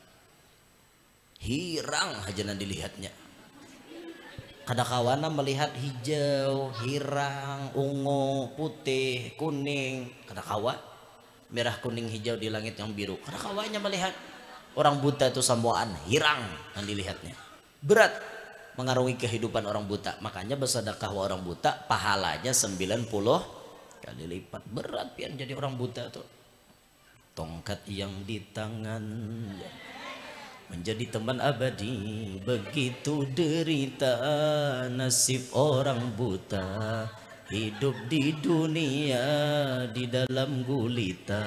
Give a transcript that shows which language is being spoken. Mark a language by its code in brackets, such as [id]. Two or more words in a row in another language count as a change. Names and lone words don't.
[bjn] Hirang aja nanti dilihatnya. Kadakawana melihat hijau, hirang, ungu, putih, kuning. Kadakawa merah, kuning, hijau di langit yang biru. Kadakawanya melihat orang buta itu samboan hirang yang dilihatnya. [id] Berat mengarungi kehidupan orang buta. Makanya bersedekah orang buta pahalanya 90 kali lipat. [bjn] Berat pian jadi orang buta tuh. Tongkat yang di tangan menjadi teman abadi, begitu derita nasib orang buta, hidup di dunia di dalam gulita.